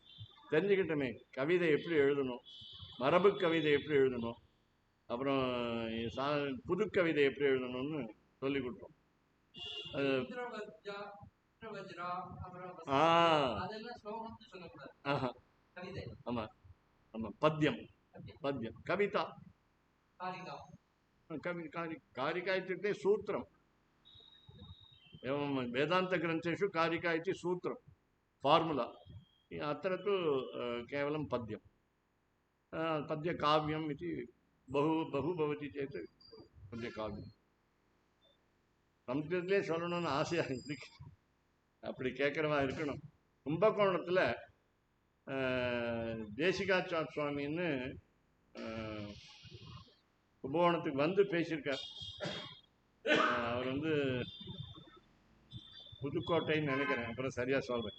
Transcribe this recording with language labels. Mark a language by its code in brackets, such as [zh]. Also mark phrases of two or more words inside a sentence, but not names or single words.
[ta] தெரிஞ்சுக்கிட்டோமே கவிதை எப்படி எழுதணும், மரபு கவிதை எப்படி எழுதணும், அப்புறம் புது கவிதை எப்படி எழுதணும்னு சொல்லி கொடுத்தோம். ஆமா ஆமா, [sa] पद्यं पद्यं कविता कारिका इत्युक्ते सूत्रम्. एवं वेदान्तग्रन्थेषु कारिका इति सूत्रं, फार्मुला. अत्र तु केवलं पद्यं, पद्यकाव्यम् इति बहु बहु भवति चेत् पद्यकाव्यं. [ta] संस्कृतத்திலே சொல்லணும்னு ஆசையாக இருக்கு. அப்படி கேட்குறவா இருக்கணும். கும்பகோணத்தில் தேசிகாச்சார் சுவாமின்னு கும்பகோணத்துக்கு பேசியிருக்கார். அவர் புதுக்கோட்டைன்னு நினைக்கிறேன், அப்புறம் சரியா சொல்றேன்.